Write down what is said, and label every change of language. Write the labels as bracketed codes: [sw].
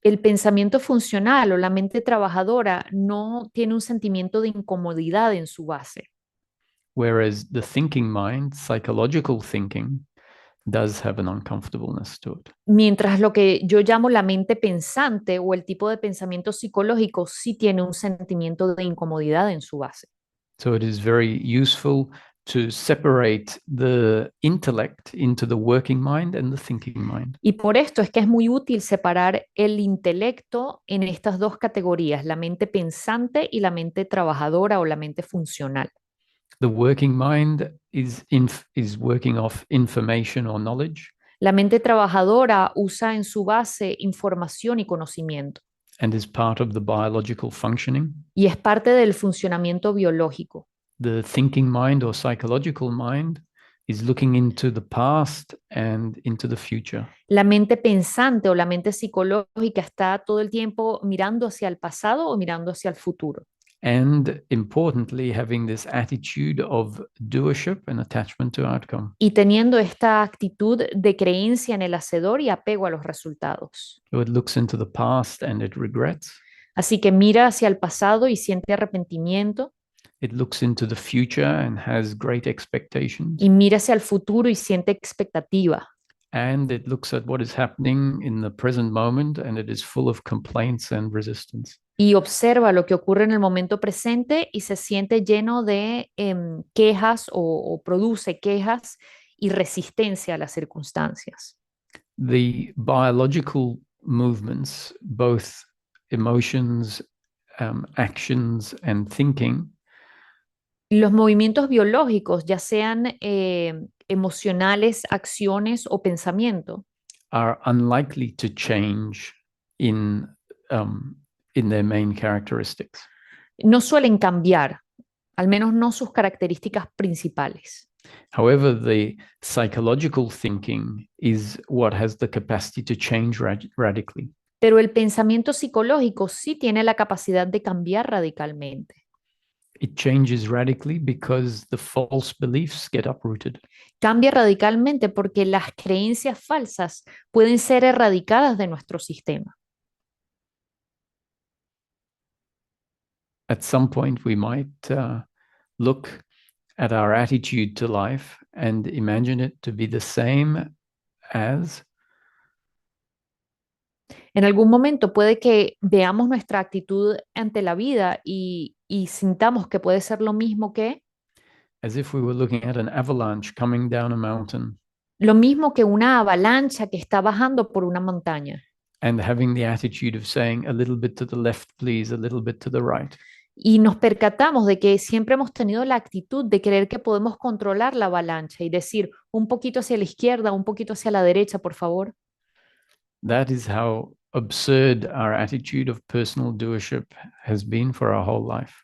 [es] El pensamiento funcional o la mente trabajadora no tiene un sentimiento de incomodidad en su base. [en] Whereas the thinking mind, psychological thinking, does have an uncomfortableness to it. [es] Mientras lo que yo llamo la mente pensante o el tipo de pensamiento psicológico sí tiene un sentimiento de incomodidad en su base. [en] So it is very useful to separate the intellect into the working mind and the thinking mind. [es] Y por esto es que es muy útil separar el intelecto en estas dos categorías, la mente pensante y la mente trabajadora o la mente funcional. [en] The working mind is working off information or knowledge, [es] La mente trabajadora usa en su base información y conocimiento [en] and is part of the biological functioning. [es] y es parte del funcionamiento biológico. [en] The thinking mind or psychological mind is looking into the past and into the future. [es] La mente pensante o la mente psicológica está todo el tiempo mirando hacia el pasado o mirando hacia el futuro. [en] And importantly, having this attitude of doership and attachment to outcome. [es] Y teniendo esta actitud de creencia en el hacedor y apego a los resultados. [en] So it looks into the past and it regrets. [es] Así que mira hacia el pasado y siente arrepentimiento. [en] It looks into the future and has great expectations. [es] Y mira hacia el futuro y siente expectativa. [en] And it looks at what is happening in the present moment and it is full of complaints and resistance. [es] Y observa lo que ocurre en el momento presente y se siente lleno de quejas o produce quejas y resistencia a las circunstancias. [en] The biological movements, both emotions, actions, and thinking, [es] Los movimientos biológicos, ya sean emocionales, acciones o pensamiento, [en] are unlikely to change in their main characteristics. [es] no suelen cambiar, al menos no sus características principales. [en] However, the psychological thinking is what has the capacity to change radically. [es] Pero el pensamiento psicológico sí tiene la capacidad de cambiar radicalmente. [en] It changes radically because the false beliefs get uprooted. [es] Cambia radicalmente porque las creencias falsas pueden ser erradicadas de nuestro sistema. [en] At some point, we might look at our attitude to life and imagine it to be the same as. [es] En algún momento puede que veamos nuestra actitud ante la vida y sintamos que puede ser lo mismo que, [en] As if we were looking at an avalanche coming down a mountain [es] lo mismo que una avalancha que está bajando por una montaña. [en] and having the attitude of saying a little bit to the left, please, a little bit to the right. [es] Y nos percatamos de que siempre hemos tenido la actitud de creer que podemos controlar la avalancha y decir un poquito hacia la izquierda, un poquito hacia la derecha, por favor. [en] That is how absurd our attitude of personal doership has been for our whole life.